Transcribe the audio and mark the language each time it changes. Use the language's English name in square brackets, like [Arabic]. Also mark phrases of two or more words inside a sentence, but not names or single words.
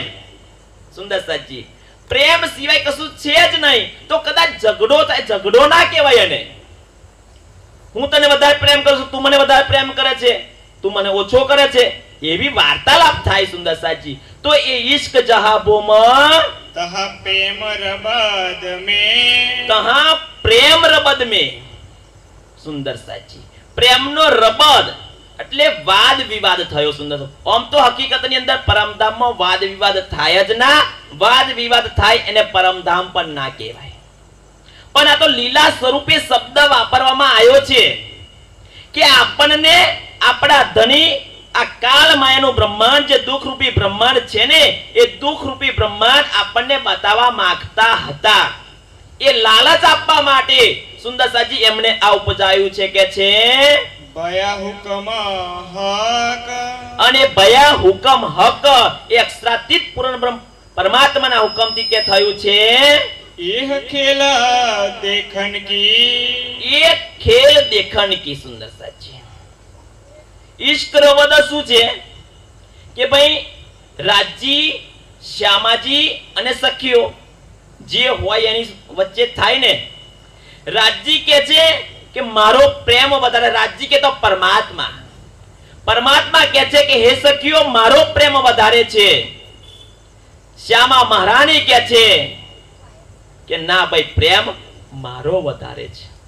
[Gujarati] સુંદર સાચી પ્રેમ સિવાય કશું છે જ નહીં. તો કદાચ ઝઘડો થાય, ઝઘડો ના કહેવાય એને. હું તને વધારે પ્રેમ કરું છું, તું મને વધારે પ્રેમ કરે છે, તું મને ઓછો કરે છે, એવી વાર્તાલાપ થાય. સુંદર સાચી તો એ [Hindi] इश्क जहा बोम तहाँ प्रेम रबद में, तहाँ प्रेम रबद में. [Gujarati] સુંદર સાચી પ્રેમનો રબદ એટલે વાદ વિવાદ થયો. સુંદર. આમ તો હકીકતની અંદર પરમધામમાં વાદ વિવાદ થાય જ ના. વાદ વિવાદ થાય એને પરમધામ પણ ના કહેવાય. પણ આ તો લીલા સ્વરૂપે શબ્દ વાપરવામાં આવ્યો છે કે આપણને આપણા ધણી આ કાળ માયાનું બ્રહ્માંડ, જે દુઃખ રૂપી બ્રહ્માંડ છે ને, એ દુઃખ રૂપી બ્રહ્માંડ આપણને બતાવવા માંગતા હતા. એ લાલચ આપવા માટે સુંદર સાચી એમને આ ઉપજાયું છે કે છે [Hindi] भया हुक्म हक, અને भया हुक्म हक. [Gujarati] એ અક્ષરાતીત પૂર્ણ બ્રહ્મ પરમાત્માના હુકમથી કે થયું છે [Hindi] यह खेला देखन की एक खेल देखन की [Gujarati] સુંદર સાચી ઈશ્ક રવદ શું છે કે ભાઈ રાજી શ્યામાજી અને સખીઓ જે હોય એની વચ્ચે થાય ને રાજી કે છે કે મારો પ્રેમ વધારે રાજી કે તો પરમાત્મા પરમાત્મા કહે છે કે હે સખીઓ મારો પ્રેમ વધારે છે શ્યામા મહારાણી કહે છે કે ના ભાઈ પ્રેમ મારો વધારે છે